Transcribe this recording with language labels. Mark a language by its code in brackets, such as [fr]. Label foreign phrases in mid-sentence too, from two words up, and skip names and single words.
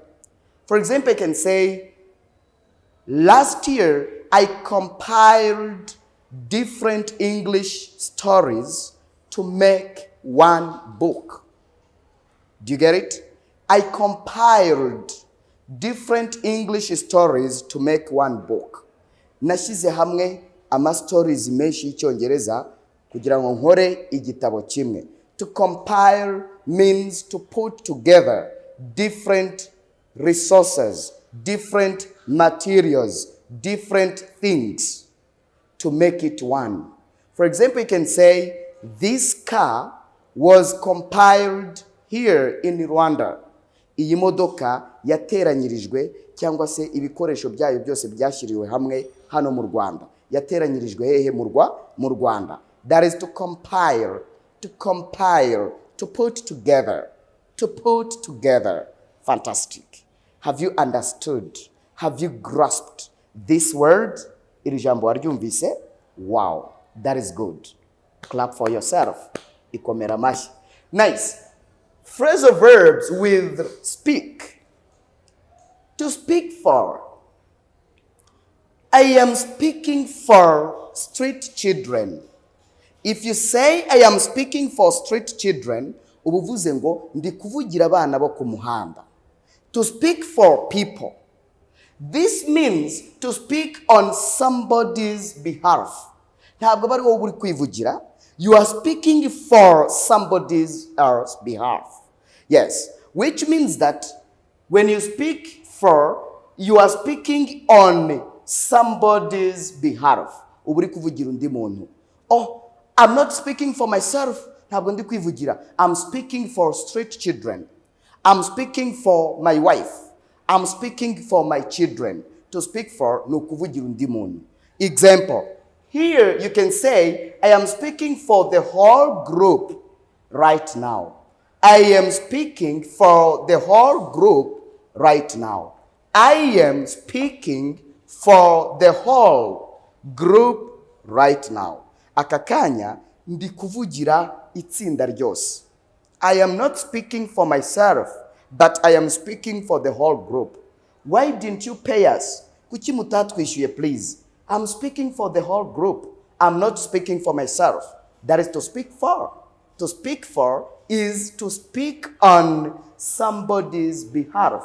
[en] For example, I can say, last year I compiled different English stories to make one book. Do you get it? I compiled different English stories to make one book. [rw] Nashize hamwe ama stories menshi y'Icyongereza kugira ngo nkore igitabo kimwe. [en] To compile means to put together different resources, different materials, different things to make it one. For example, you can say, this car was compiled here in Rwanda. [rw] Iyi modoka yateranyirijwe cyangwa se ibikoresho byayo byose byashyiriwe hamwe hano mu Rwanda. Yateranyirijwe hehe mu Rwanda. [en] That is to compile, to put together, Fantastic. Have you understood? Have you grasped this word? [rw] Iri jambo waryumvise? [en] Wow, that is good. Clap for yourself. [rw] Ikomera mashi. [en] Nice. Phrasal verbs with speak. To speak for. I am speaking for street children. If you say I am speaking for street children, [rw] ubuvuze ngo ndi kuvugira abana bo ku muhanda. [en] To speak for people. This means to speak on somebody's behalf. [rw] Ntabwo bari wowe uri kwivugira. [en] You are speaking for somebody's else behalf. Yes, which means that when you speak for, you are speaking on somebody's behalf. [rw] Uri kuvugira undi muntu. [en] Oh, I'm not speaking for myself. [rw] Ntabwo ndi kwivugira. [en] I'm speaking for street children. I'm speaking for my wife. I'm speaking for my children. To speak for [rw] no kuvugira undi muntu. [en] Example. Here you can say, I am speaking for the whole group right now. I am speaking for the whole group right now. I am speaking for the whole group right now. [rw] Aka kanya ndi kuvugira itsinda ryose. [en] I am not speaking for myself, but I am speaking for the whole group. Why didn't you pay us? [rw] Kuki mutatwishyuye [en] please? I'm speaking for the whole group. I'm not speaking for myself. That is to speak for. To speak for is to speak on somebody's behalf.